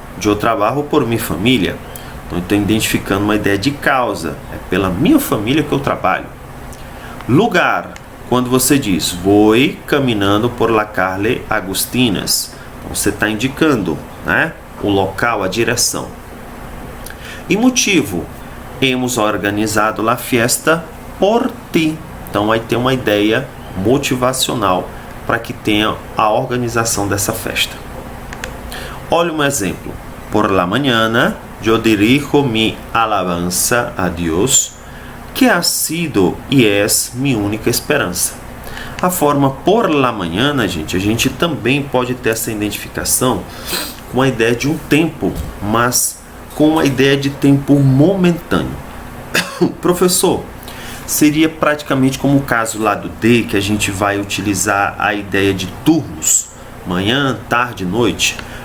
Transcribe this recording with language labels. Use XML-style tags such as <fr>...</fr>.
<pt>eu trabalho por minha família. Então, eu estou identificando uma ideia de causa. É pela minha família que eu trabalho. Lugar. Quando você diz, vou caminhando</pt> <es>por la calle Agustinas.</es> <pt>Então, você está indicando, né, o local, a direção. E motivo.</pt> <es>Hemos organizado la fiesta por ti.</es> <pt>Então, vai ter uma ideia motivacional para que tenha a organização dessa festa. Olha um exemplo.</pt> <es>Por la mañana, yo dirijo mi alabanza a Dios, que ha sido e es mi única esperança.</es> <pt>A forma</pt> <es>por la mañana,</es> <pt>gente, a gente também pode ter essa identificação com a ideia de um tempo, mas com uma ideia de tempo momentâneo. Professor, seria praticamente como o caso lá do D, que a gente vai utilizar a ideia de turnos, manhã, tarde, noite?</pt>